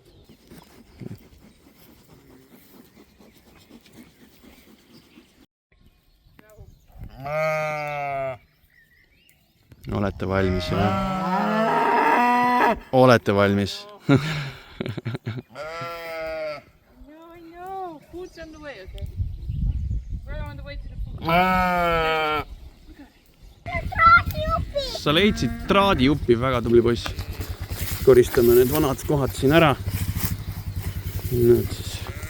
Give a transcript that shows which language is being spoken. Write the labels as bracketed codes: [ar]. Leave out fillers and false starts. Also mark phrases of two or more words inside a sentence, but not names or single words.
[et] Olete valmis, jah? Olete valmis? [en] No, food's on the way, okay? We're on the way to the food. [et] Sa leidsid traadiupi, väga tubli poiss. Koristame need vanad kohad siin ära. Nüüd siis